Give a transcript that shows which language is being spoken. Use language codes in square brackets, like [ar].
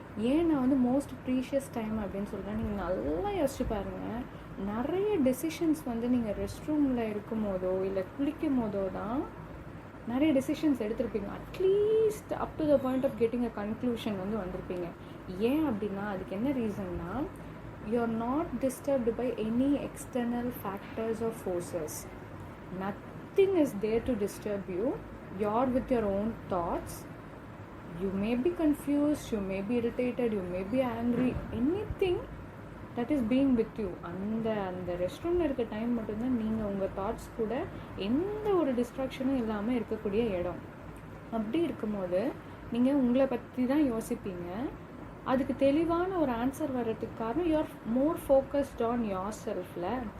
[ta] ஏன் நான் வந்து மோஸ்ட் ப்ரீஷியஸ் டைம் அப்படின்னு சொல்கிறேன், நீங்கள் நல்லா யோசிச்சு பாருங்கள். நிறைய டெசிஷன்ஸ் வந்து நீங்கள் ரெஸ்ட் ரூமில் இருக்கும் போதோ இல்லை குளிக்கும் போதோ தான் நிறைய decisions எடுத்திருப்பீங்க. [en] at least up to the point of getting a conclusion [ta] வந்து வந்திருப்பீங்க. ஏன் அப்படின்னா அதுக்கு என்ன ரீசன்னா, [en] you are not disturbed by any external factors or forces. Nothing is there to disturb you. You are with your own thoughts. You may be confused, you may be irritated, you may be angry, anything that is being with you. [ta] அந்த rest ரூமில் இருக்க time மட்டும்தான் நீங்கள் உங்கள் thoughts கூட எந்த ஒரு டிஸ்ட்ராக்ஷனும் இல்லாமல் இருக்கக்கூடிய இடம். அப்படி இருக்கும்போது நீங்கள் உங்களை பற்றி தான் யோசிப்பீங்க. அதுக்கு தெளிவான ஒரு ஆன்சர் வர்றதுக்கு காரணம் [en] you're more focused on your [ta] செல்ஃபில்.